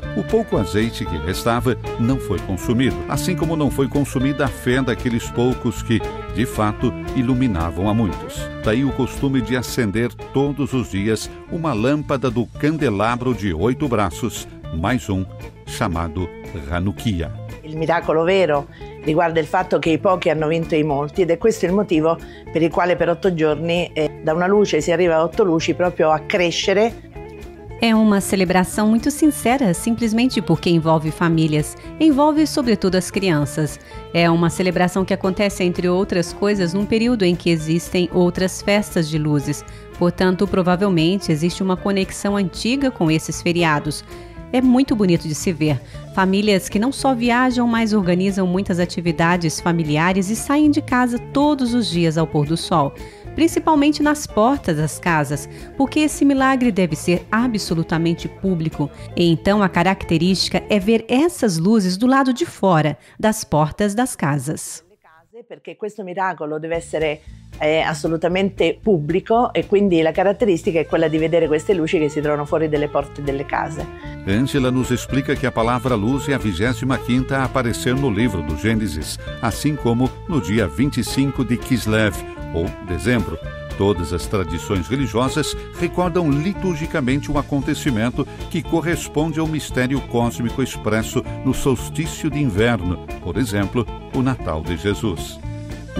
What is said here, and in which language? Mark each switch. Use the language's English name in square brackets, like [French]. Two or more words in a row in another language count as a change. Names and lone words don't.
[Portuguese] O pouco azeite que restava não foi consumido, assim como não foi consumida a fé daqueles poucos que, de fato, iluminavam a muitos. Daí o costume de acender todos os dias uma lâmpada do candelabro de 8 braços, mais um, chamado Hanukkah. [Italian] Il miracolo vero riguarda il fatto che i pochi hanno vinto i molti ed è questo il motivo per il quale per 8 giorni da una luce si arriva a 8 luci proprio a crescere. [Portuguese] É uma celebração muito sincera, simplesmente porque envolve famílias, envolve sobretudo as crianças. É uma celebração que acontece, entre outras coisas, num período em que existem outras festas de luzes. Portanto, provavelmente existe uma conexão antiga com esses feriados. É muito bonito de se ver. Famílias que não só viajam, mas organizam muitas atividades familiares e saem de casa todos os dias ao pôr do sol, principalmente nas portas das casas, porque esse milagre deve ser absolutamente público. E então a característica é ver essas luzes do lado de fora das portas das casas. [Italian] Perché questo miracolo deve essere assolutamente pubblico e quindi la caratteristica è quella di vedere queste luci che si trovano fuori delle porte delle case. [Portuguese] Ângela nos explica que a palavra luz é a 25ª a aparecer no livro do Gênesis, assim como no dia 25 de Kislev, ou dezembro. Todas as tradições religiosas recordam liturgicamente um acontecimento que corresponde ao mistério cósmico expresso no solstício de inverno, por exemplo, o Natal de Jesus.